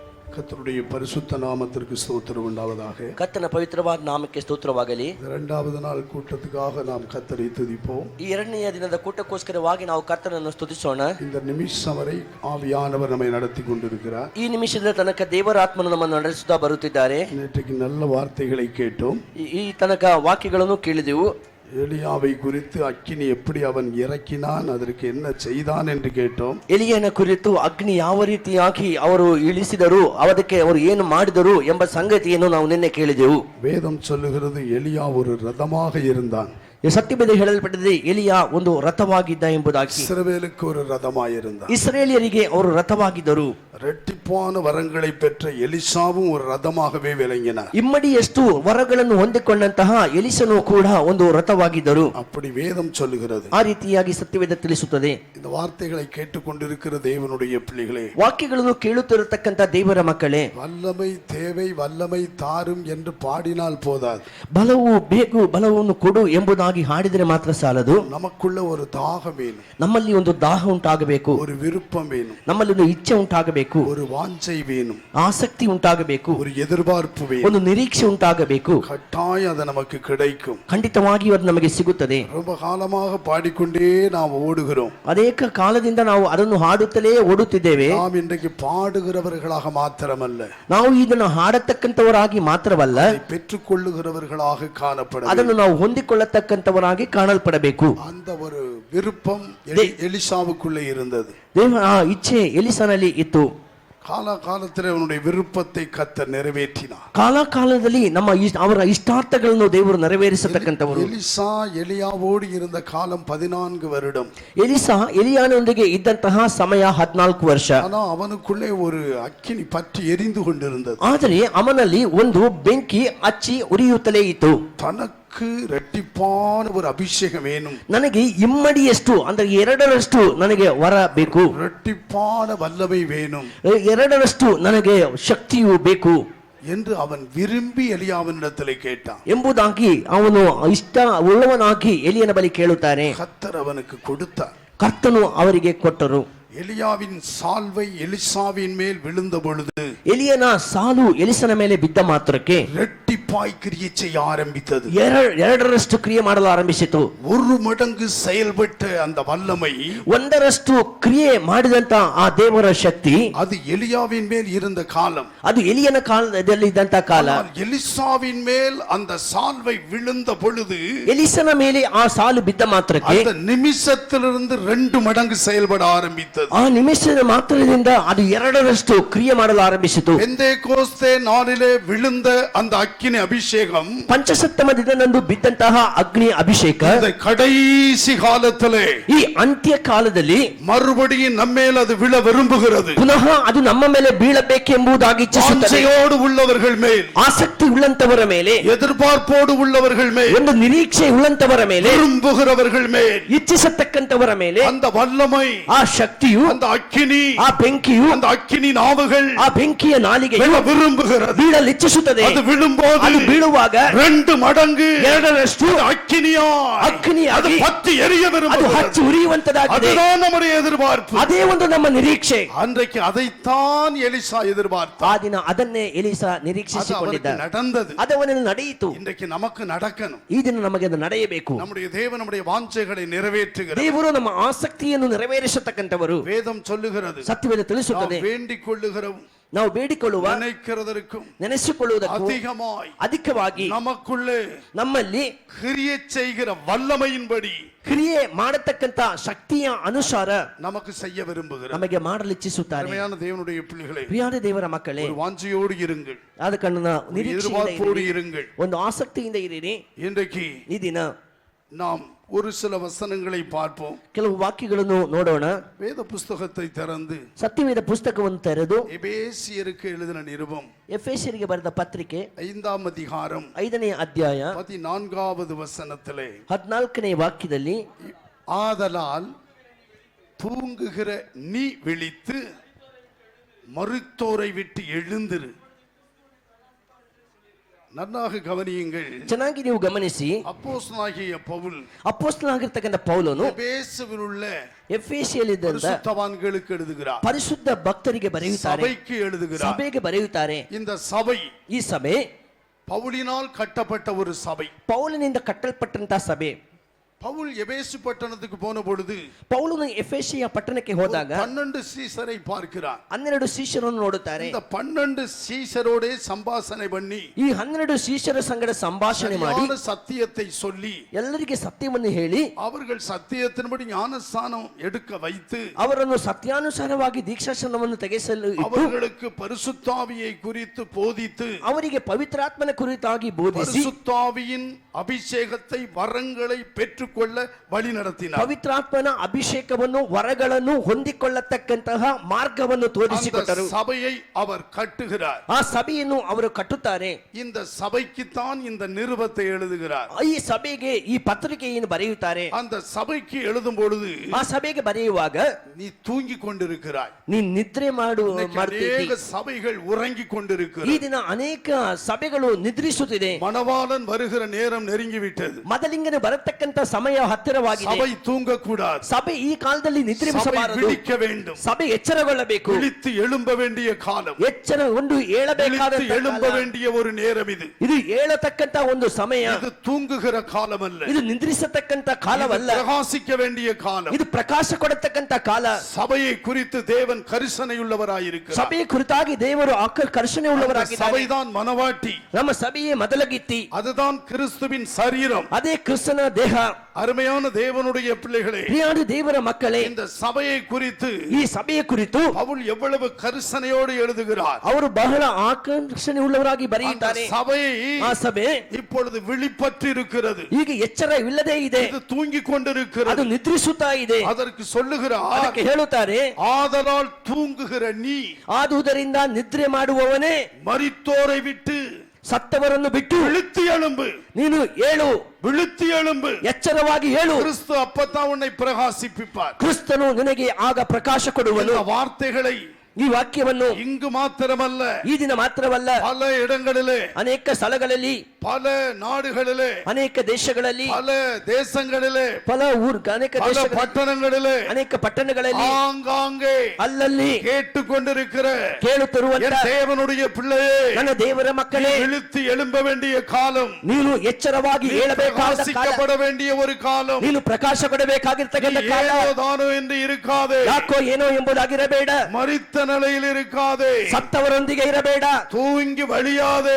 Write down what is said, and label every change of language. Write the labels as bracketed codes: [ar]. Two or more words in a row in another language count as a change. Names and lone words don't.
[ta] கர்த்தருடைய பரிசுத்த நாமத்திற்கு ஸ்தோத்திரம் உண்டாவதாக. [kn] ಕರ್ತನ ಪವಿತ್ರವಾದ ನಾಮಕ್ಕೆ ಸ್ತೋತ್ರವಾಗಲಿ. [ta] இரண்டாவது நாள் கூட்டத்துக்காக நாம் கர்த்தரை துதிப்போம். [kn] ಈ ಎರಡನೆಯ ದಿನದ ಕೂಟಕ್ಕೋಸ್ಕರವಾಗಿ ನಾವು ಕರ್ತನನ್ನು ಸ್ತುತಿಸೋಣ. [ta] இந்த நிமிஷம் வரை ஆவியானவர் நம்மை நடத்தி கொண்டிருக்கிறார். [kn] ಈ ನಿಮಿಷದ ತನಕ ದೇವರ ಆತ್ಮನು ನಮ್ಮನ್ನು ನಡೆಸುತ್ತಾ ಬರುತ್ತಿದ್ದಾರೆ. [ta] நேற்றைக்கு நல்ல வார்த்தைகளை கேட்டோம். [kn] ಈ ತನಕ ವಾಕ್ಯಗಳನ್ನು ಕೇಳಿದೆವು. [ta] எலியாவை குறித்து அக்கினி எப்படி அவன் இறக்கினான், அதற்கு என்ன செய்தான் என்று கேட்டோம். [kn] ಎಲಿಯನ ಕುರಿತು ಅಗ್ನಿ ಯಾವ ರೀತಿಯಾಗಿ ಅವರು ಇಳಿಸಿದರು, ಅದಕ್ಕೆ ಅವರು ಏನು ಮಾಡಿದರು ಎಂಬ ಸಂಗತಿಯನ್ನು ನಾವು ನಿನ್ನೆ ಕೇಳಿದೆವು. [ta] வேதம் சொல்லுகிறது எலியா ஒரு ரதமாக இருந்தான். [kn] ಸತ್ಯವೇದ ಹೇಳಲ್ಪಟ್ಟಿದೆ ಎಲಿಯಾ ಒಂದು ರಥವಾಗಿದ್ದ ಎಂಬುದಾಗಿ. [ta] இஸ்ரவேலுக்கு ஒரு ரதமாயிருந்தான். [kn] ಇಸ್ರೇಲಿಯರಿಗೆ ಅವರು ರಥವಾಗಿದ್ದರು. [ta] இரட்டிப்பான வரங்களை பெற்ற எலிசாவும் ஒரு ரதமாகவே விளங்கினார். [kn] ಇಮ್ಮಡಿಯಷ್ಟು ವರಗಳನ್ನು ಹೊಂದಿಕೊಂಡಂತಹ ಎಲಿಸನು ಕೂಡ ಒಂದು ರಥವಾಗಿದ್ದರು. [ta] அப்படி வேதம் சொல்லுகிறது. [kn] ಆ ರೀತಿಯಾಗಿ ಸತ್ಯವೇದ ತಿಳಿಸುತ್ತದೆ. [ta] இந்த வார்த்தைகளை கேட்டுக்கொண்டிருக்கிற தேவனுடைய பிள்ளைகளே, [kn] ವಾಕ್ಯಗಳನ್ನು ಕೇಳುತ್ತಿರತಕ್ಕಂತ ದೇವರ ಮಕ್ಕಳೇ, [ta] வல்லமை தேவை, வல்லமை தாரும் என்று பாடினால் போதாது. [kn] ಬಲವು ಬೇಕು, ಬಲವನ್ನು ಕೊಡು ಎಂಬುದಾಗಿ ಹಾಡಿದರೆ ಮಾತ್ರ ಸಾಲದು. [ta] நமக்குள்ள ஒரு தாகம் வேணும், [kn] ನಮ್ಮಲ್ಲಿ ಒಂದು ದಾಹ ಉಂಟಾಗಬೇಕು, [ta] ஒரு விருப்பம் வேணும், [kn] ನಮ್ಮಲ್ಲಿ ಒಂದು ಇಚ್ಛೆ ಉಂಟಾಗಬೇಕು, [ta] ஒரு வாஞ்சை வேணும், [kn] ಆಸಕ್ತಿ ಉಂಟಾಗಬೇಕು, [ta] ஒரு எதிர்பார்ப்பு வேணும். [kn] ಒಂದು ನಿರೀಕ್ಷೆ ಉಂಟಾಗಬೇಕು. [ta] கட்டாயம் அது நமக்கு கிடைக்கும். [kn] ಖಂಡಿತವಾಗಿ ಅದು ನಮಗೆ ಸಿಗುತ್ತದೆ. [ta] ரொம்ப காலமாக பாடிக்கொண்டே நாம் ஓடுகிறோம். [kn] ಅನೇಕ ಕಾಲದಿಂದ ನಾವು ಅದನ್ನು ಹಾಡುತ್ತಲೇ ಓಡುತ್ತಿದ್ದೇವೆ. [ta] நாம் இன்றைக்கு பாடுகிறவர்களாக மாத்திரமல்ல, [kn] ನಾವು ಇದನ್ನು ಹಾಡತಕ್ಕಂತವರಾಗಿ ಮಾತ್ರವಲ್ಲ, [ta] பெற்றுக்கொள்ளுகிறவர்களாக காணப்பட [kn] ಅದನ್ನು ನಾವು ಹೊಂದಿಕೊಳ್ಳತಕ್ಕಂತವರಾಗಿ ಕಾಣಲ್ಪಡಬೇಕು. [ta] அந்த ஒரு விருப்பம் எலிசாவுக்குள்ளே இருந்தது. [kn] ದೇವರ ಆ ಇಚ್ಛೆ ಎಲಿಸನಲ್ಲಿ ಇತ್ತು. [ta] காலத்தில் அவனுடைய விருப்பத்தை கர்த்தர் நிறைவேற்றினார். [kn] ಕಾಲಕಾಲದಲ್ಲಿ ನಮ್ಮ ಅವರ ಇಷ್ಟಾರ್ಥಗಳನ್ನು ದೇವರು ನೆರವೇರಿಸತಕ್ಕಂಥವರು. [ta] எலிசா எலியாவோடு இருந்த காலம் 14 வருடம். [kn] ಎಲಿಸಾ ಎಲಿಯಾನೊಂದಿಗೆ ಇದ್ದಂತಹ ಸಮಯ 14 ವರ್ಷ. [ta] ஆனா அவனுக்குள்ளே ஒரு அக்கினி பற்றி எரிந்து கொண்டிருந்தது. [kn] ಆದರೆ ಅವನಲ್ಲಿ ಒಂದು ಬೆಂಕಿ ಹಚ್ಚಿ ಉರಿಯುತ್ತಲೇ ಇತ್ತು. [ta] தனக்கு ரெட்டிப்பான ஒரு அபிஷேகம் வேணும், [kn] ನನಗೆ ಇಮ್ಮಡಿಯಷ್ಟು ಅಂದ್ರೆ ಎರಡರಷ್ಟು ನನಗೆ ವರ ಬೇಕು, [ta] ரெட்டிப்பான வல்லமை வேணும், [kn] ಎರಡರಷ್ಟು ನನಗೆ ಶಕ್ತಿಯು ಬೇಕು [ta] என்று அவன் விரும்பி எலியாவினிடத்தில் கேட்டான். [kn] ಎಂಬುದಾಗಿ ಅವನು ಇಷ್ಟ ಉಳ್ಳವನಾಗಿ ಎಲಿಯನ ಬಳಿ ಕೇಳುತ್ತಾರೆ. [ta] கர்த்தர் அவனுக்கு கொடுத்தார். [kn] ಕರ್ತನು ಅವರಿಗೆ ಕೊಟ್ಟರು. [ta] எலியாவின் சால்வை எலிசாவின் மேல் விழுந்த பொழுது [kn] ಎಲಿಯನ ಸಾಲು ಎಲಿಸನ ಮೇಲೆ ಬಿದ್ದ ಮಾತ್ರಕ್ಕೆ [ta] ரெட்டிப்பாய் கிரியை செய்ய ஆரம்பித்தது. [kn] ಎರಡರಷ್ಟು ಕ್ರಿಯೆ ಮಾಡಲು ಆರಂಭಿಸಿತು. [ta] ஒரு மடங்கு செயல்பட்ட அந்த வல்லமை, [kn] ಒಂದರಷ್ಟು ಕ್ರಿಯೆ ಮಾಡಿದಂತ ಆ ದೇವರ ಶಕ್ತಿ, [ta] அது எலியாவின் மேல் இருந்த காலம். [kn] ಅದು ಎಲಿಯನ ಕಾಲದಲ್ಲಿ ಇದ್ದಂತ ಕಾಲ. [ta] எலிசாவின் மேல் அந்த சால்வை விழுந்த பொழுது [kn] ಎಲಿಸನ ಮೇಲೆ ಆ ಸಾಲು ಬಿದ್ದ ಮಾತ್ರಕ್ಕೆ [ta] அந்த நிமிஷத்திலிருந்து 2 மடங்கு செயல்பட ஆரம்பித்தது. [kn] ಆ ನಿಮಿಷದ ಮಾತ್ರದಿಂದ ಅದು ಎರಡರಷ್ಟು ಕ್ರಿಯೆ ಮಾಡಲು ಆರಂಭಿಸಿತು. [ta] பெந்தேகோஸ்தே நாளிலே விழுந்த அந்த அக்கினி அபிஷேகம் [kn] ಪಂಚಸಪ್ತಮ ದಿನದಂದು ಬಿದ್ದಂತಹ ಅಗ್ನಿ ಅಭಿಷೇಕ [ta] இந்த கடைசி காலத்திலே, [kn] ಈ ಅಂತ್ಯ ಕಾಲದಲ್ಲಿ [ta] மறுபடியும் நம்மேல் அது விழ விரும்புகிறது. [kn] ಪುನಃ ಅದು ನಮ್ಮ ಮೇಲೆ ಬೀಳಬೇಕೆಂಬುದಾಗಿ ಇಚ್ಛಿಸುತ್ತದೆ. [ta] வாஞ்சையோடு உள்ளவர்கள் மேல், [kn] ಆಸಕ್ತಿ ಉಳ್ಳಂತವರ ಮೇಲೆ, [ta] எதிர்பார்ப்போடு உள்ளவர்கள் மேல், [kn] ಒಂದು ನಿರೀಕ್ಷೆ ಉಳ್ಳಂತವರ ಮೇಲೆ, [ta] விரும்புகிறவர்கள் மேல் [kn] ಇಚ್ಛಿಸತಕ್ಕಂತವರ ಮೇಲೆ [ta] அந்த வல்லமை, [kn] ಆ ಶಕ್ತಿಯು, [ta] அந்த அக்கினி, [kn] ಆ ಬೆಂಕಿಯು, [ta] அந்த அக்கினி நாவுகள் [kn] ಆ ಬೆಂಕಿಯ ನಾಲಿಗೆಯು [ta] விழ விரும்புகிறது. [kn] ಬೀಳಲು ಇಚ್ಛಿಸುತ್ತದೆ. [ta] அது விழும்போது, [kn] ಅದು ಬೀಳುವಾಗ [ta] 2 மடங்கு [kn] ಎರಡರಷ್ಟು [ta] அக்கினியாய் அது பற்றி எரிய [kn] ಅದು [ta] விரும்புகிறது. [kn] ಹಚ್ಚಿ ಉರಿಯುವಂತದಾಗಿದೆ. [ta] அதுதான் நம்முடைய எதிர்பார்ப்பு. [kn] ಅದೇ ಒಂದು ನಮ್ಮ ನಿರೀಕ್ಷೆ. [ta] அன்றைக்கு அதைத்தான் எலிசா எதிர்பார்த்தார். [kn] ಆ ದಿನ ಅದನ್ನೇ ಎಲಿಸಾ ನಿರೀಕ್ಷಿಸಿಕೊಂಡಿದ್ದ. [ta] நடந்தது. [kn] ಅದು ಅವನಲ್ಲಿ ನಡೆಯಿತು. [ta] இன்றைக்கு நமக்கு நடக்கணும். [kn] ಈ ದಿನ ನಮಗೆ ಅದು ನಡೆಯಬೇಕು. [ta] நம்முடைய தேவன் நம்முடைய வாஞ்சைகளை நிறைவேற்றுகிறார். [kn] ದೇವರು ನಮ್ಮ ಆಸಕ್ತಿಯನ್ನು ನೆರವೇರಿಸತಕ್ಕಂತವರು. [ta] வேதம் சொல்லுகிறது, [kn] ಸತ್ಯವೇದ ತಿಳಿಸುತ್ತದೆ, [ta] வேண்டிக் கொள்ளுகிறோம், [kn] ನಾವು ಬೇಡಿಕೊಳ್ಳುವ, [ta] நினைக்கிறதற்கும் [kn] ನೆನೆಸಿಕೊಳ್ಳುವುದಕ್ಕೂ [ta] அதிகமாய் நமக்குள்ளே, ನಮ್ಮಲ್ಲಿ கிரியை செய்கிற வல்லமையின்படி [kn] ಕ್ರಿಯೆ ಮಾಡತಕ್ಕಂತ ಶಕ್ತಿಯ ಅನುಸಾರ [ta] நமக்கு செய்ய விரும்புகிறார். [kn] ನಮಗೆ ಮಾಡಲು ಇಚ್ಛಿಸುತ್ತಾರೆ. [ta] அருமையான தேவனுடைய பிள்ளைகளே, [kn] ಪ್ರಿಯಾದ ದೇವರ ಮಕ್ಕಳೇ, [ta] ஒரு வாஞ்சையோடு இருங்கள், [kn] ಅದಕ್ಕನ್ನು [ta] எதிர்பார்ப்போடு இருங்கள், [kn] ಒಂದು ಆಸಕ್ತಿಯಿಂದ ಇರಿರಿ. [ta] இன்றைக்கு [kn] ಈ ದಿನ [ta] நாம் ஒரு சில வசனங்களை பார்ப்போம். [kn] ಕೆಲವು ವಾಕ್ಯಗಳನ್ನು ನೋಡೋಣ. [ta] வேத புஸ்தகத்தை திறந்து [kn] ಸತ್ಯವೇದ ಪುಸ್ತಕವನ್ನು ತೆರೆದು [ta] எபேசியருக்கு எழுதின நிருபம் [kn] ಎಫೆಸಿಯರಿಗೆ ಬರೆದ ಪತ್ರಿಕೆ [ta] 5ாம் அதிகாரம் [kn] 5ನೇ ಅಧ್ಯಾಯ [ta] 14வது வசனத்திலே [kn] 14ನೇ ವಾಕ್ಯದಲ್ಲಿ, [ta] ஆதலால் தூங்குகிற நீ விழித்து மரித்தோரை விட்டு எழுந்திரு, நன்றாக கவனியுங்கள். [kn] ಚೆನ್ನಾಗಿ ನೀವು ಗಮನಿಸಿ, [ta] அப்போஸ்தலனாகிய பவுல் [kn] ಅಪೊಸ್ತಲನಾಗಿರ್ತಕ್ಕಂಥ ಪೌಲನು [ta] எபேசுவில் உள்ள [kn] ಎಫೆಸಿಯಲ್ಲಿದ್ದಂತ [ta] பரிசுத்தவான்களுக்கு எழுதுகிறார், [kn] ಪರಿಶುದ್ಧ ಭಕ್ತರಿಗೆ ಬರೆಯುತ್ತಾರೆ, [ta] சபைக்கு எழுதுகிறார். [kn] ಸಭೆಗೆ ಬರೆಯುತ್ತಾರೆ. [ta] இந்த சபை [kn] ಈ ಸಭೆ [ta] பவுலினால் கட்டப்பட்ட ஒரு சபை. [kn] ಪೌಲನಿಂದ ಕಟ್ಟಲ್ಪಟ್ಟಂತ ಸಭೆ. [ta] பவுல் எபேசு பட்டணத்துக்கு போன பொழுது [kn] ಪೌಲನು ಎಫೆಸಿಯ ಪಟ್ಟಣಕ್ಕೆ ಹೋದಾಗ [ta] 12 சீசரை பார்க்கிறார். [kn] 12 ಶಿಷ್ಯರನ್ನು ನೋಡುತ್ತಾರೆ. [ta] இந்த 12 சீசரோட சம்பாஷணை பண்ணி [kn] ಈ 12 ಶಿಷ್ಯರ ಸಂಗಡ ಸಂಭಾಷಣೆ ಮಾಡಿ [ta] சரியான சத்தியத்தை சொல்லி [kn] ಎಲ್ಲರಿಗೆ ಸತ್ಯವನ್ನು ಹೇಳಿ [ta] அவர்கள் சத்தியத்தின்படி ஞானஸ்நானம் எடுக்க வைத்து [kn] ಅವರನ್ನು ಸತ್ಯಾನುಸಾರವಾಗಿ ದೀಕ್ಷಾಸ್ನಾನವನ್ನು ತೆಗೆಸಲು ಇಟ್ಟು [ta] அவர்களுக்கு பரிசுத்தாவியை குறித்து போதித்து [kn] ಅವರಿಗೆ ಪವಿತ್ರಾತ್ಮನ ಕುರಿತಾಗಿ ಬೋಧಿಸಿ [ta] பரிசுத்தாவியின் அபிஷேகத்தை வரங்களை பெற்றுக்கொள்ள வழி நடத்தினார். [kn] ಪವಿತ್ರಾತ್ಮನ ಅಭಿಷೇಕವನ್ನು ವರಗಳನ್ನು ಹೊಂದಿಕೊಳ್ಳತಕ್ಕಂತಹ ಮಾರ್ಗವನ್ನು ತೋರಿಸಿಕೊಟ್ಟರು. [ta] அந்த சபையை அவர் கட்டுகிறார். [kn] ಆ ಸಭೆಯನ್ನು ಅವರು ಕಟ್ಟುತ್ತಾರೆ. [ta] இந்த சபைக்குத்தான் இந்த நிருபத்தை எழுதுகிறார். [kn] ಈ ಸಭೆಗೆ ಈ ಪತ್ರಿಕೆಯನ್ನು ಬರೆಯುತ್ತಾರೆ. [ta] அந்த சபைக்கு எழுதும் பொழுது [kn] ಆ ಸಭೆಗೆ ಬರೆಯುವಾಗ [ta] நீ தூங்கிக் கொண்டிருக்கிறாய், [kn] ನೀ ನಿದ್ರೆ ಮಾಡುತ್ತಿದ್ದೀ. [ta] அநேக சபைகள் உறங்கிக் [kn] ಈ [ta] கொண்டிருக்கிறாய், [kn] ದಿನ ಅನೇಕ ಸಭೆಗಳು ನಿದ್ರಿಸುತ್ತಿದೆ. [ta] மணவாளன் வருகிற நேரம் நெருங்கிவிட்டது, [kn] ಮದಲಿಂಗನು ಬರತಕ್ಕಂತ ಸಮಯ ಹತ್ತಿರವಾಗಿದೆ. [ta] சபை தூங்கக்கூடாது, [kn] ಸಭೆ ಈ ಕಾಲದಲ್ಲಿ [ta] சபை [kn] ನಿದ್ರಿಸಬಾರದು. [ta] விழிக்க வேண்டும், [kn] ಸಭೆ ಎಚ್ಚರಗೊಳ್ಳಬೇಕು. [ta] விழித்து எழும்ப வேண்டிய காலம், [kn] ಎಚ್ಚರಗೊಂಡು ಏಳಬೇಕಾದ [ta] விழித்து எழும்ப வேண்டிய ஒரு நேரம் இது. [kn] ಇದು ಏಳತಕ್ಕಂತ ಒಂದು ಸಮಯ. [ta] இது தூங்குகிற காலம் அல்ல, [kn] ಇದು ನಿದ್ರಿಸತಕ್ಕಂತ ಕಾಲವಲ್ಲ, [ta] இது பிரகாசிக்க வேண்டிய காலம். [kn] ಇದು ಪ್ರಕಾಶ ಕೊಡತಕ್ಕಂತ ಕಾಲ. [ta] சபையை குறித்து தேவன் கரிசனையுள்ளவராயிருக்கிறார். [kn] ಸಭೆಯ ಕುರಿತಾಗಿ ದೇವರು ಕರ್ಷಣೆ ಉಳ್ಳವರಾಗಿದ್ದಾರೆ. [ta] சபைதான் மனவாட்டி, [kn] ನಮ್ಮ ಸಭೆಯೇ ಮೊದಲಗಿತ್ತಿ, [ta] அதுதான் கிறிஸ்துவின் சரீரம். [kn] ಅದೇ ಕ್ರಿಸ್ತನ ದೇಹ. [ta] அருமையான தேவனுடைய பிள்ளைகளே, [kn] ಪ್ರಿಯಾದ ದೇವರ ಮಕ್ಕಳೇ, [ta] இந்த சபையை குறித்து [kn] ಈ ಸಭೆಯ ಕುರಿತು [ta] பவுல் எவ்வளவு கரிசனையோடு எழுதுகிறார். [kn] ಅವರು ಬಹಳ ಆಕರ್ಷಣೆ ಉಳ್ಳವರಾಗಿ [ta] அந்த [kn] ಬರೆಯುತ್ತಾರೆ. [ta] சபை [kn] ಆ ಸಭೆ [ta] இப்பொழுது விழிப்பற்று இருக்கிறது, [kn] ಈಗ ಎಚ್ಚರವಿಲ್ಲದೆ ಇದೆ, [ta] இது தூங்கிக் [kn] ಅದು [ta] கொண்டிருக்கிறது. [kn] ನಿದ್ರಿಸುತ್ತಾ ಇದೆ. [ta] அதற்கு சொல்லுகிறார், [kn] ಅದಕ್ಕೆ ಹೇಳುತ್ತಾರೆ, [ta] ஆதலால் தூங்குகிற நீ [kn] ಆದುದರಿಂದ ನಿದ್ರೆ ಮಾಡುವವನೇ [ta] மரித்தோரை விட்டு [kn] ಸತ್ತವರನ್ನು ಬಿಟ್ಟು [ta] விழித்து எழும்பு, [kn] ನೀನು ಏಳು, [ta] விழித்து எழும்பு. [kn] ಎಚ್ಚರವಾಗಿ ಹೇಳು. [ta] கிறிஸ்து அப்பத்தான் உன்னை பிரகாசிப்பிப்பார். [kn] ಕ್ರಿಸ್ತನು ನಿನಗೆ ಆಗ ಪ್ರಕಾಶ ಕೊಡುವನು. [ta] இந்த வார்த்தைகளை [kn] ಈ ವಾಕ್ಯವನ್ನು [ta] இங்கு மாத்திரமல்ல, [kn] ಈ ದಿನ ಮಾತ್ರವಲ್ಲ, [ta] பல இடங்களிலே, [kn] ಅನೇಕ ಸ್ಥಳಗಳಲ್ಲಿ, [ta] பல நாடுகளிலே, [kn] ಅನೇಕ ದೇಶಗಳಲ್ಲಿ, [ta] பல தேசங்களிலே, [kn] ಅನೇಕ [ta] பல [kn] ದೇಶಗಳಲ್ಲಿ, [ta] பட்டணங்களிலே, [kn] ಅನೇಕ ಪಟ್ಟಣಗಳಲ್ಲಿ, [ta] ஆங்காங்கே [kn] ಅಲ್ಲಲ್ಲಿ [ta] கேட்டுக்கொண்டிருக்கிற [kn] ಕೇಳುತ್ತಿರುವಂತ [ta] என் தேவனுடைய பிள்ளையே, [kn] ನನ್ನ ದೇವರ ಮಕ್ಕಳೇ, [ta] விழித்து எழும்ப வேண்டிய காலம், [kn] ನೀನು ಎಚ್ಚರವಾಗಿ [ta] நீ [kn] ಹೇಳಬೇಕಾದ ಕಾಲ, [ta] பிரகாசிக்கப்பட வேண்டிய ஒரு காலம். [kn] ನೀನು ಪ್ರಕಾಶ ಕೊಡಬೇಕಾಗಿರ್ತಕ್ಕಂಥ ಕಾಲ. [ta] ஏனோ தானோ என்று இருக்காதே, [kn] ಯಾಕೋ ಏನೋ ಎಂಬುದಾಗಿರಬೇಡ, [ta] மரித்த நிலையில் இருக்காதே, [kn] ಸತ್ತವರೊಂದಿಗೆ ಇರಬೇಡ, [ta] தூங்கி வழியாதே.